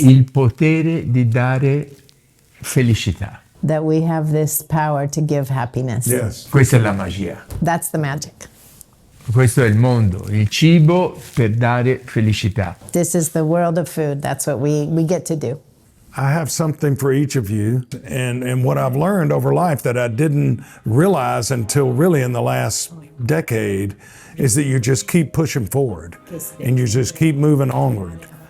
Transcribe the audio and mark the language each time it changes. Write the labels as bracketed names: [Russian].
[Italian] il potere di dare felicità. [English] that we have this power to give happiness. Yes. [Italian] Questa è la magia. [English] That's the magic. [Italian] Questo è il mondo, il cibo per dare felicità. [English] This is the world of food. That's what we get to do. I have something for each of you, and what I've learned over life that I didn't realize until really in the last decade is that you just keep pushing forward and you just keep moving onward.